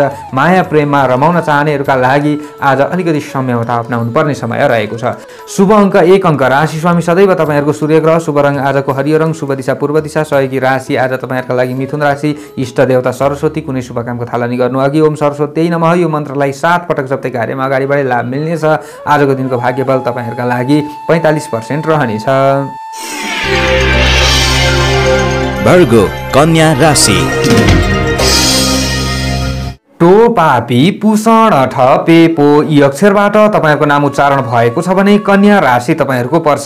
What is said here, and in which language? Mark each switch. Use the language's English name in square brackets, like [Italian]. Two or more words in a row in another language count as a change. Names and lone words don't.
[Nepali] माया प्रेममा रमाउन चाहनेहरूका लागि आज अलिकति संयमता अपनाउनु पर्ने समय रहेको छ। शुभ अङ्क 1 अङ्क। राशि स्वामी सदैव तपाईँहरूको सूर्य ग्रह। शुभ रङ आजको हरियो रङ, शुभ दिशा पूर्व दिशा। सहयोगी राशि आज तपाईँहरूका लागि मिथुन राशि। इष्ट देवता सरस्वती। कुनै शुभ कामको थालनी गर्नु अघि [Sanskrit] ओम सरस्वती नमः [Nepali] यो मन्त्रलाई 7 पटक जप्दै कार्यमा अगाडि बढे लाभ मिल्नेछ। आजको दिनको भाग्यबल तपाईँहरूका लागि 45% रहनेछ। भर्गो कन्या राशि। टो पापी पुषण ठ पे पो यी अक्षरबाट तपाईँहरूको नाम उच्चारण भएको छ भने कन्या राशि तपाईँहरूको पर्छ।